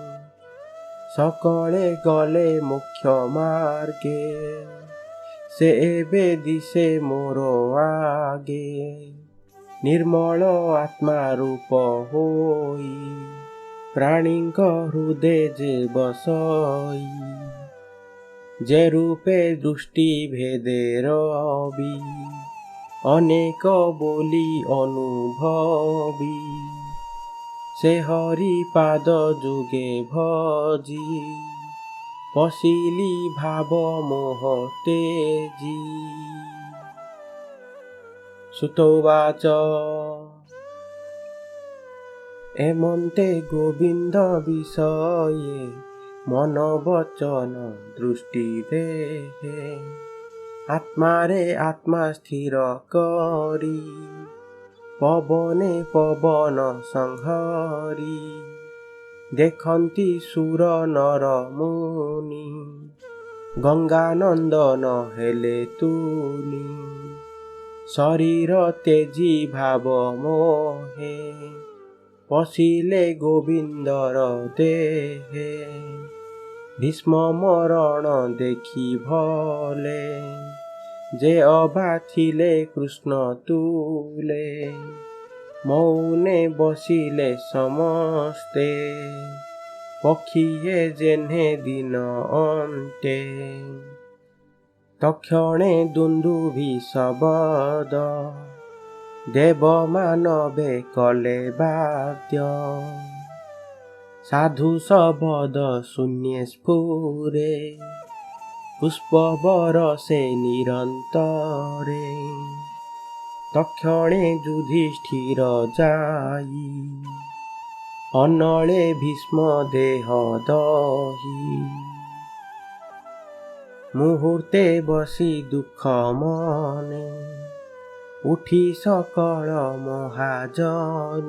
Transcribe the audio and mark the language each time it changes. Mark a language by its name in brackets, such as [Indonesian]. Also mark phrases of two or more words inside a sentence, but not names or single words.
[Odia] ସକଳେ ଗଲେ ମୋକ୍ଷ ମାର୍ଗେ, ସେ ଏବେ ଦିଶେ ମୋର ଆଗେ, ନିର୍ମଳ ଆତ୍ମା ରୂପ ହୋଇ, ପ୍ରାଣୀଙ୍କ ହୃଦେ ଯେ ବସଇ, ଯେ ରୂପେ ଦୃଷ୍ଟି ଭେଦେ ରବି, ଅନେକ ବୋଲି ଅନୁଭବି, ସେ ହରି ପାଦ ଯୁଗେ ଭଜି, ପଶିଲି ଭାବ ମୋହ ତେଜି। ସୁତୋବାଚ ଏମନ୍ତେ ଗୋବିନ୍ଦ ବିଷୟେ ମନ ବଚନ ଦୃଷ୍ଟି ଦେହେ। ଆତ୍ମାରେ ଆତ୍ମା ସ୍ଥିର କରି ପବନେ ପବନ ସଂହରି। ଦେଖନ୍ତି ସୁର ନର ମୁନି ଗଙ୍ଗାନନ୍ଦନ ହେଲେ ତୁନି। ଶରୀର ତେଜି ଭାବ ମୋହେ ପଶିଲେ ଗୋବିନ୍ଦର ଦେହେ। ଭୀଷ୍ମ ମରଣ ଦେଖି ଭଲେ ଯେ ଅବା ଥିଲେ କୃଷ୍ଣ ତୁଲେ। ମୌନେ ବସିଲେ ସମସ୍ତେ ପକ୍ଷୀଏ ଯେହ୍ନେ ଦିନ ଅନ୍ତେ। ତକ୍ଷଣେ ଦୁନ୍ଦୁଭି ଶବ୍ଦ ଦେବ ମାନବେ କଲେ ବାଦ୍ୟ। ସାଧୁ ଶବ୍ଦ ଶୂନ୍ୟ ସ୍ଫୁରେ ପୁଷ୍ପ ବରଷେ ନିରନ୍ତରେ। ତକ୍ଷଣେ ଯୁଧିଷ୍ଠିର ଯାଇ ଅନଳେ ଭୀଷ୍ମ ଦେହ ଦହି। ମୁହୂର୍ତ୍ତେ ବସି ଦୁଖ ମନେ ଉଠି ସକଳ ମହାଜନେ।